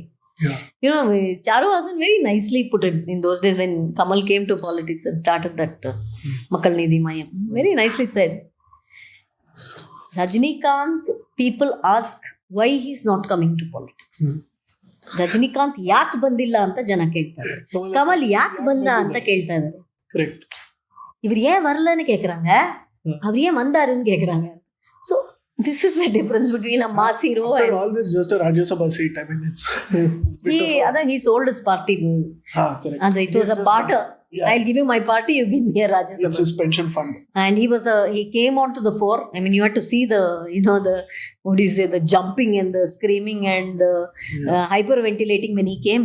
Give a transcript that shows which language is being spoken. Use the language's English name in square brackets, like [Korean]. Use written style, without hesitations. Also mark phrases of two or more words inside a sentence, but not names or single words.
[English] Yeah. Charu Hasan very nicely put it in those days when Kamal came to politics and started that Makkal Nidhi Mayam. Very nicely said. Rajinikanth, people ask why he's not coming to politics. [Kannada] Rajinikanth ಯಾಕೆ ಬಂದಿಲ್ಲ ಅಂತ ಜನ ಕೇಳ್ತಾ ಇದ್ದಾರೆ. ಕಮಲ್ ಯಾಕೆ ಬಂದ ಅಂತ ಕೇಳ್ತಾ ಇದ್ದಾರೆ. [English] Correct. [Tamil] இவர் ஏன் வரலன்னு கேக்குறாங்க, அவர் ஏன் வந்தாருன்னு கேக்குறாங்க. [English] So this is the difference between a mass hero and all this just a Rajya Sabha seat. I mean, it's he sold his party. Correct. And it was a barter. Yeah. I'll give you my party, you give me a Rajya Sabha. It's his pension fund. And he came onto the fore. I mean, you had to see the the jumping and the screaming and the hyperventilating when he came.